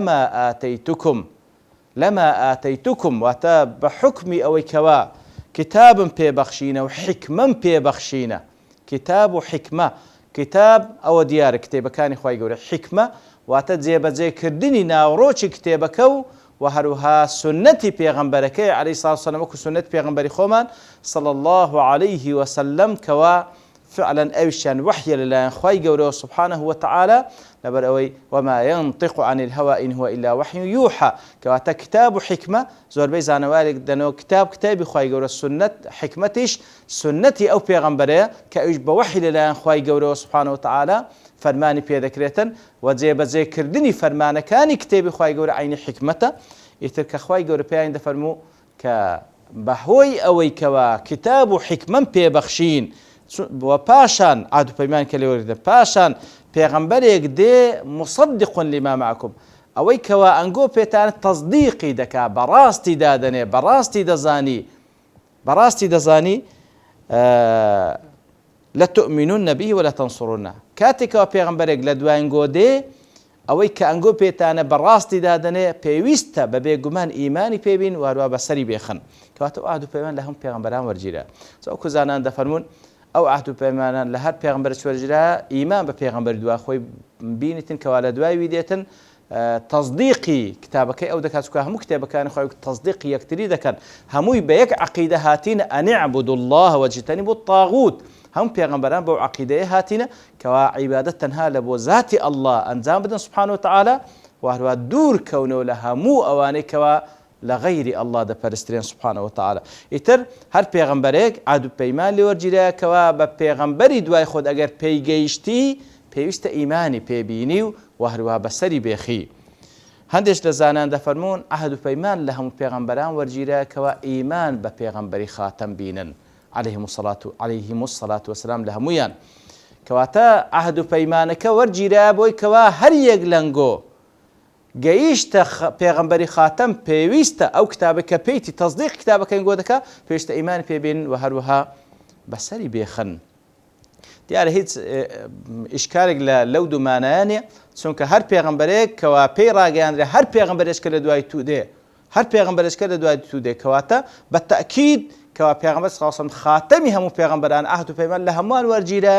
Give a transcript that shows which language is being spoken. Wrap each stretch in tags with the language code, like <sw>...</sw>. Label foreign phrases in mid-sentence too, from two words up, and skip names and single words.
<ar>لەما ئاتەیتوکم</ar> <ckb>واتە بە حوکمی ئەوەی کەوا کتابم پێبەخشینە و حکمەم پێبەخشینە کتاب و حکمە کتاب ئەوە دیارە کتێبەکانی خوای گەورە حکمە واتە جێبەجێکردنی ناوڕۆکی کتێبەکە و هەروها سنەتی پێغەمبەرەکەی</ckb> <ar>عەلەیهی سڵات</ar> <ckb>وسەلام وەکو سنەت پێغەمبەری خۆمان</ckb> <ar>صلی الله عليه وسلم</ar> <ckb>کەوا فعلا ئەویشیان وحیە لەلایەن خوای گەورەوە</ckb> <ar>سبحانه وتعالى</ar> <ckb>لەبەر ئەوەی</ckb> <ar>وما ينطق عن الهوى إن هو إلا وحي يوحى</ar> <ckb>کەواتە کتاب و حکمە زۆربەی زانەوارێک دەنەوە کتابی خوای گەورە سنەت حکمەتیش سنەتی ئەو پێغەمبەرەیە کە ئەویش بە وحی لەلایەن خوای گەورەوە</ckb> <ar>سبحانه وتعالى</ar> <ckb>فەرمانی پێدەکرێتن و جێبەجێکردنی فەرمانەکانی کتێبی خوای گەورە عینی حکمەتە ئیتر کە خوای گەورە پێیان دەفەرموو کە بەهۆی ئەوەی کەوا کتاب و حکمەم پێبەخشین و پاشان عهد و پەیمان کە لێوەرگرتن پاشان پێغەمبەرێک دێ</ckb> <ar>مصدق لما معكم</ar> <ckb>ئەوەی کەوا ئەنگۆ پێتانە تەصدیقی دەکا بەڕاستی دادەنێ بەڕاستی دەزانی</ckb> <ar>لتؤمنن به ولتنصرنه</ar> <ckb>کاتێکەوە پێغەمبەرێک لە دوایینگۆ دێ ئەوەی کە ئەنگۆ پێتانە بەڕاستی دادەنێ پێویستە بە بێگومان ئیمانی پێبین وارووا بەسەری بێخن کەواتە عهد و پەیمان لە هەموو پێغەمبەران وەرگیرە وەکو زانان دەفەرمون ئەو عهد و پەیمانان لە هەر پێغەمبەرێک وەرگیرا ئیمان بە پێغەمبەری دوا خۆی بینیتن کەوا لە دوای وی دێتن تەصدیقی کتابەکەی ئەو دەکات چونکە هەموو کتێبەکانی خۆی تەصدیقی یەکتری دەکەن هەمووی بە یەک عەقیدە هاتینە</ckb> <ar>ئەن اعبدوا الله واجتنبوا الطاغوت</ar> <ckb>هەموو پێغەمبەران بەو عەقیدەیە هاتینە کەوا عیبادەت تەنها لە بۆ ذاتی ئەڵڵا ئەنجام بدەن</ckb> <ar>سبحانه وتعالى</ar> <ckb>و هەروە دوور کەونەوە لە هەموو ئەوانەی کەوا لە غەیری ئەڵڵا دەپەرسترێن</ckb> <ar>سبحانه وتعالى</ar> <ckb>ئیتر هەر پێغەمبەرێک عهد و پەیمان لێ وەرگیرە کەوا بە پێغەمبەری دوای خۆت ئەگەر پێیگەیشتی پێویستە ئیمانی پێبینی و هەروە بەسەری بێخی هەندێک لە زانان دەفەرمونون عەهد و پەیمان لە هەموو پێغەمبەران وەرگیرە کەوا ئیمان بە پێغەمبەری خاتەم بینن</ckb> <ar>عليهم الصلاة والسلام</ar> <ckb>لە هەمویان. کەواتە عەهد و پەیمانەکە وەرگیرە بۆی کەوا هەر یەک لەنگۆ گەیشتە پێغەمبەری خاتەم پێویستە ئەو کتابە کە پێیتی تەصدیق کتابەکەی گۆ دەکا پێویستە ئیمانی پێبێنن و هەروەها بەسەری بێخن. دیارە هیچ ئیشکارێک لەو دوومانایە نیە، چونکە هەر پێغەمبەرێک کەوا پێی ڕاگەیاندرێ هەر پێغەمبەرێکە لە دوای تو دێ، هەر پێغەمبەرێکە لە دوای تو دێ، کەواتە بە تەئکید کەوا پێغەمبەر</ckb> <ar>صلی الله علیه و سلم</ar> <ckb>خاتەمی هەموو پێغەمبەران عەهد و پەیمان لە هەمووان وەرگیرە.</ckb>